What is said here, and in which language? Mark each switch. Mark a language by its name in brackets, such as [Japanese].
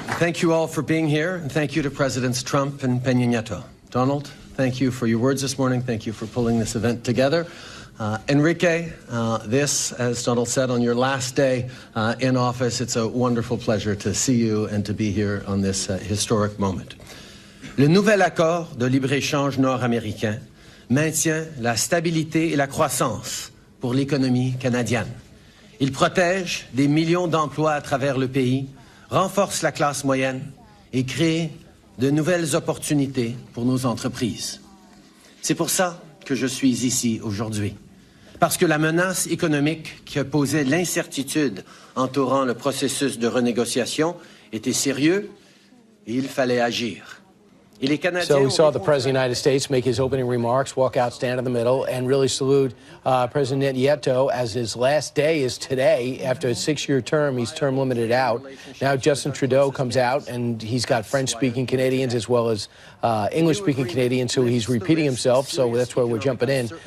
[English] Thank you all for being here, and thank you to Presidents Trump and Peña Nieto. Donald, thank you for your words this morning. Thank you for pulling this event together. Enrique, this, as Donald said, on your last day in office, it's a wonderful pleasure to see you and to be here on this historic moment. [French] Le nouvel accord de libre-échange nord-américain maintient la stabilité et la croissance pour l'économie canadienne. Il protège des millions d'emplois à travers le pays, renforce la classe moyenne et crée de nouvelles opportunités pour nos entreprises. C'est pour ça que je suis ici aujourd'hui. Parce que la menace économique qui posait l'incertitude entourant le processus de renégociation était sérieux et il fallait agir. [English] So we saw the President of the United States make his opening remarks, walk out, stand in the middle, and really salute President Nieto as his last day is today. After a 6-year term, he's term limited out. Now Justin Trudeau comes out, and he's got French-speaking Canadians as well as English-speaking Canadians, so he's repeating himself, so that's where we're jumping in.